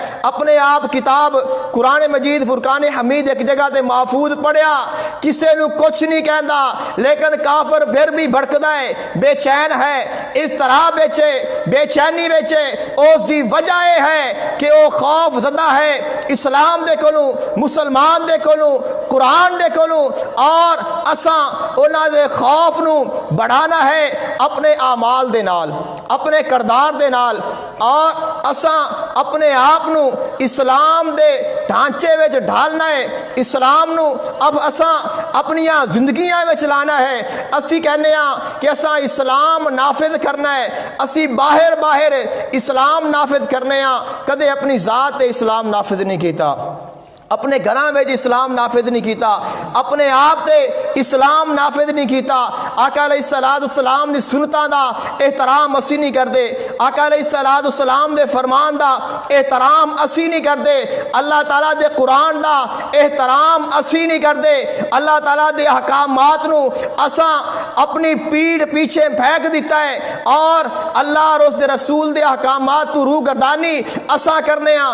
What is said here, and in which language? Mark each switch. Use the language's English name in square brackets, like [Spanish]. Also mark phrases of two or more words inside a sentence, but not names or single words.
[Punjabi] اپنے آپ کتاب قرآن مجید فرقان حمید ایک جگہ تے محفوظ پڑھیا، کسی نو کچھ نہیں کہندا، لیکن کافر پھر بھی بھڑکدا ہے، بے چین ہے، اس طرح بے چینی بیچے، اس دی وجہ یہ ہے کہ وہ خوف زدہ ہے اسلام دے کولوں، مسلمان دے کولوں، قرآن دے کولوں، اور اساں انہاں دے خوف نو بڑھانا ہے اپنے اعمال دے نال، اپنے کردار دے نال، اور اساں اپنے آپ نو اسلام دے ڈھانچے وچ ڈھالنا ہے، اسلام نو اب اساں اپنیاں زندگیاں وچ لانا ہے۔ اسی کہنے ہاں کہ اساں اسلام نافذ کرنا ہے، اسی باہر اسلام نافذ کرنے ہاں، کدے اپنی ذات اسلام نافذ نہیں کیتا، اپنے گھراں وچ اسلام نافذ نہیں کیتا، اپنے آپ تے اسلام نافذ نہیں کیتا، آقا علیہ السلام دی سنتاں دا احترام اسی نہیں کردے، آقا علیہ السلام دے فرمان دا احترام اسی نہیں کردے، اللہ تعالیٰ دے قرآن دا احترام اسی نہیں کردے، اللہ تعالیٰ دے احکامات نو اساں اپنی پیڑ پیچھے پھینک دیتا ہے، اور اللہ اور اس دے رسول دے احکامات تو روح گردانی اساں کرنے ہاں۔